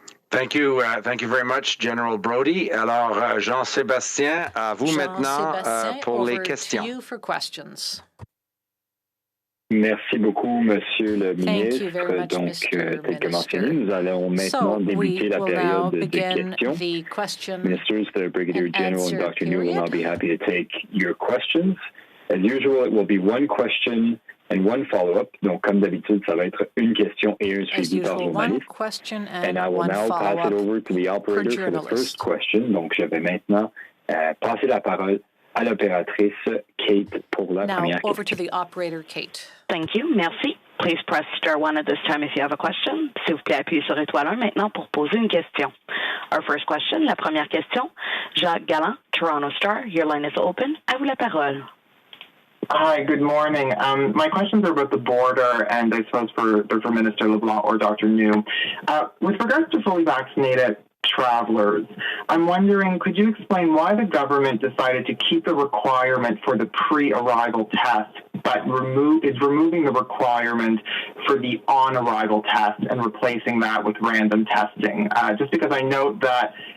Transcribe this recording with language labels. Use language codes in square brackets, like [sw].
[en] Thank you very much, General Brody. [fr] Alors, Jean-Sébastien, à vous maintenant pour les questions. [en] To you for questions. [fr] Merci beaucoup, Monsieur le ministre. Donc, tel que mentionné, nous allons maintenant débuter la période de questions. [en] Ministers, the Brigadier General and Dr. New will now be happy to take your questions. As usual, it will be one question and one follow-up. [fr] Donc, comme d'habitude, ça va être une question et un suivi par journaliste. [en] And I will now pass it over to the operator for the first question. [fr] Donc, je vais maintenant passer la parole à l'opératrice Kate pour la première question. [en] Now, over to the operator, Kate. Thank you. [fr] Merci. [en] Please press star 1 at this time if you have a question. [fr] S'il vous plaît, appuyez sur étoile 1 maintenant pour poser une question. [en] Our first question, [fr] la première question. [en] Jacques Galland, Toronto Star, your line is open. [fr] À vous la parole. [en] Hi, good morning. My questions are about the border, and I suppose for Minister LeBlanc or Dr. New. With regards to fully vaccinated travelers, I'm wondering, could you explain why the government decided to keep the requirement for the pre-arrival test, but is removing the requirement for the on-arrival test and replacing that with random testing? Just because I note that